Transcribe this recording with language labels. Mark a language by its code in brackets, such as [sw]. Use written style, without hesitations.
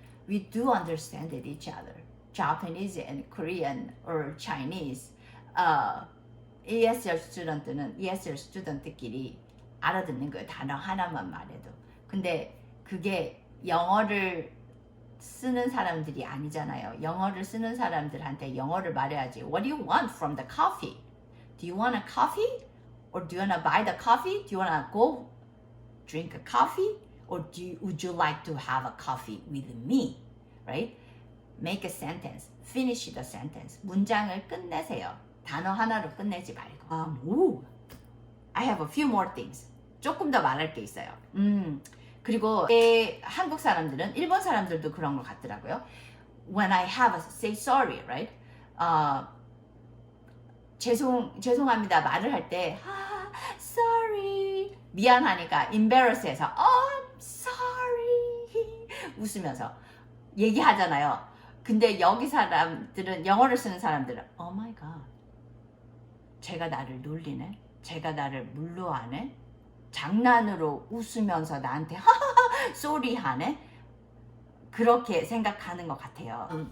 [en] We do understand each other. Japanese and Korean or Chinese. [ko] ESL 스튜던트끼리 알아듣는 거예요. 단어 하나만 말해도. 근데 그게 영어를 쓰는 사람들이 아니잖아요. 영어를 쓰는 사람들한테 영어를 말해야지. [en] What do you want from the coffee? Do you want a coffee? Or do you want to buy the coffee? Do you want to go drink a coffee? Or would you like to have a coffee with me? Right? Make a sentence. Finish the sentence. [ko] 문장을 끝내세요. 단어 하나로 끝내지 말고. [en] I have a few more things. [ko] 조금 더 말할 게 있어요. 그리고 한국 사람들은, 일본 사람들도 그런 것 같더라고요. [en] When I have a say sorry, right? [ko] 죄송합니다 말을 할 때 sorry 미안하니까 embarrass해서 [en] I'm sorry [ko] 웃으면서 얘기하잖아요. 근데 여기 사람들은, 영어를 쓰는 사람들은 [en] Oh my god, [ko] 쟤가 나를 놀리네, 쟤가 나를 물러하네, 장난으로 웃으면서 나한테 하하하 쏘리 하네, 그렇게 생각하는 것 같아요.